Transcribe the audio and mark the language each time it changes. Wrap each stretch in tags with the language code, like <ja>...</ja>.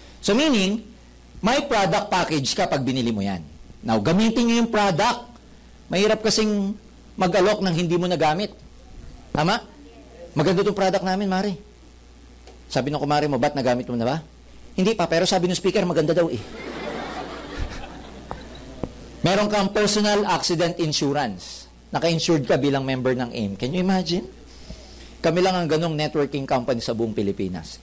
<tl>So meaning, may product package ka pag binili mo yan. Now, gamitin nyo yung product. Mahirap kasing mag-alok ng hindi mo nagamit. Tama? Maganda itong product namin, Mari. Sabi ng kumari mo, ba't nagamit mo na ba? Hindi pa, pero sabi ng speaker, maganda daw eh. Meron kang personal accident insurance. Naka-insured ka bilang member ng AIM.</tl> <en>Can you imagine?</en> <tl>Kami lang ang ganong networking company sa buong Pilipinas.</tl>